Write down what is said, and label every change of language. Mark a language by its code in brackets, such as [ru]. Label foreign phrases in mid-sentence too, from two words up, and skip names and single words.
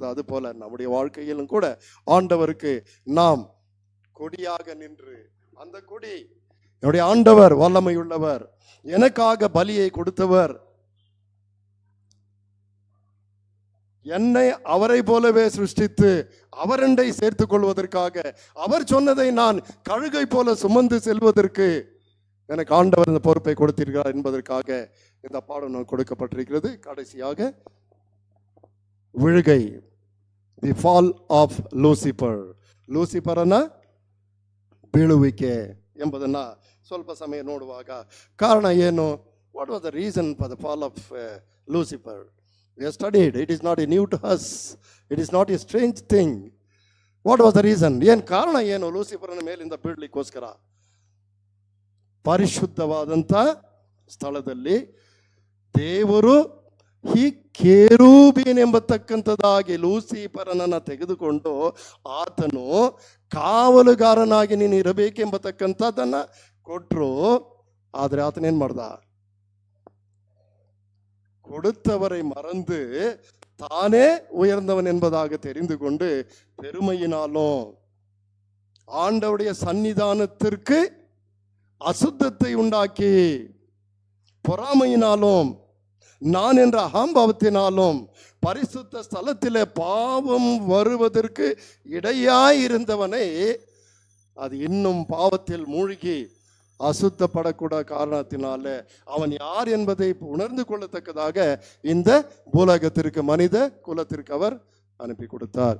[ta] அது போல நம்முடைய வாழ்க்கையிலும் கூட ஆண்டவருக்கு நாம் கொடியாக நின்று, அந்த கொடி என்னுடைய ஆண்டவர் வல்லமை உள்ளவர், எனக்காக பலியை கொடுத்தவர், என்னை அவரை போலவே சிருஷ்டித்து அவரண்டை சேர்த்துக் கொள்வதற்காக, அவர் சொன்னதை நான் கழுகை போல சுமந்து செல்வதற்கு எனக்கு ஆண்டவர் இந்த பொறுப்பை கொடுத்திருக்கிறார் என்பதற்காக இந்த பாடம் நான் கொடுக்கப்பட்டிருக்கிறது. கடைசியாக விழுகை, [en] The Fall of Lucifer. [kn] ಲೂಸಿಫರನ ಬೀಳುವಿಕೆ ಎಂಬುದನ್ನು ಸ್ವಲ್ಪ ಸಮಯ ನೋಡುವಾಗ ಕಾರಣ ಏನು? [en] What was the reason for the fall of Lucifer? We have studied. It is not new to us. It is not a strange thing. What was the reason? [kn] ಏನು ಕಾರಣ ಏನು ಲೂಸಿಫರನ ಮೇಲಿಂದ ಬೀಳಲಿಕ್ಕೋಸ್ಕರ? ಪರಿಶುದ್ಧವಾದಂಥ ಸ್ಥಳದಲ್ಲಿ ದೇವರು ಈ ಕೇರೂಬಿನ್ ಎಂಬತಕ್ಕಂಥದ್ದಾಗಿ ಲೂಸಿಫರನನ್ನು ತೆಗೆದುಕೊಂಡು ಆತನು ಕಾವಲುಗಾರನಾಗಿ ನೀನು ಇರಬೇಕೆಂಬತಕ್ಕಂಥದ್ದನ್ನು ಕೊಟ್ಟರು. ಆದರೆ ಆತನೇನು ಮಾಡ್ದ? [ta] கொடுத்தவரை மறந்து தானே உயர்ந்தவன் என்பதாக தெரிந்து கொண்டு பெருமையினாலும் ஆண்டவருடைய சன்னிதானத்திற்கு அசுத்தத்தை உண்டாக்கி பொறாமையினாலும் நான் என்ற அகம்பாவத்தினாலும் பரிசுத்த ஸ்தலத்திலே பாவம் வருவதற்கு இடையாயிருந்தவனை அது இன்னும் பாவத்தில் மூழ்கி அசுத்தப்படக்கூட காரணத்தினால அவன் யார் என்பதை உணர்ந்து கொள்ளத்தக்கதாக இந்த பூலகத்திற்கு மனித குலத்திற்கு அவர் அனுப்பி கொடுத்தார்.